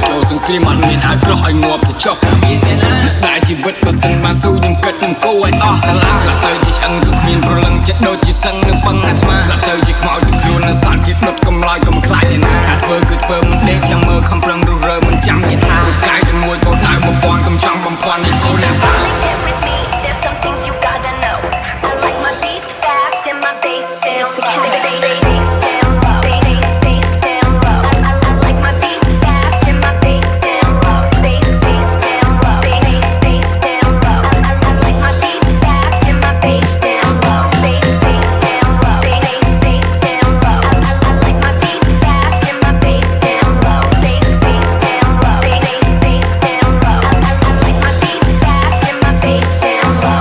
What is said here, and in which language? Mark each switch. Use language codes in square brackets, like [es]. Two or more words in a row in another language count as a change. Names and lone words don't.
[km] ចូលសង្គ្រាមអត់មានឲ្យក្រោះឲ្យងាប់ទៅចុះមានទេណាស្ដាយជីវិតបើសិនបានស៊ូខ្ញុំគិតខ្ញុំគោឲ្យអស់កាឡាស្លាប់ទៅជាឆ្អឹងទៅគ្មានប្រលឹងចិត្តដូចជាសឹងនឹងពឹងអាត្មាស្លាប់ទៅជាខ្មោចទៅខ្លួននៅសត្វគេដុតកំឡោចកំខ្លាចទេណាថាធ្វើគឺធ្វើមិនដេកចាំមើលខំប្រឹងរុះរើមិនចាំយថាកាយតែមួយកោដៅ1000កំចំបំផន់នេះកូនអ្នកសា [en] There's some things you gotta know. I like my beats fast and my bass down low. Bass down low. Bass down low. I like my beats fast and my bass down low. Bass down low. Bass down low. I like my beats fast and my bass down low. Bass down low. Bass down low. I like my beats fast and my bass down low. Bass down low. Bass down low. I like my beats fast and my bass down low.